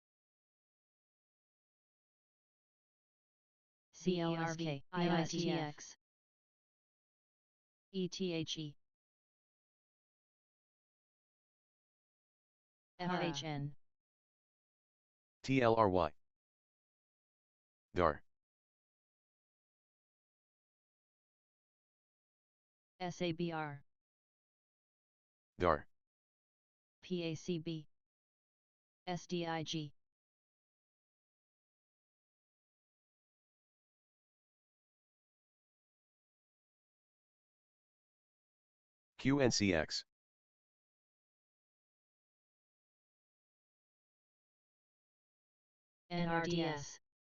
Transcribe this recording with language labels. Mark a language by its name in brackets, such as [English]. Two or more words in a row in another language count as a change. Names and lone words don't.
[English] CLSK. IITX. ETHE. FHN. TLRY. DAR. SABR. DAR. PACB. SDIG. QNCX. NRDS.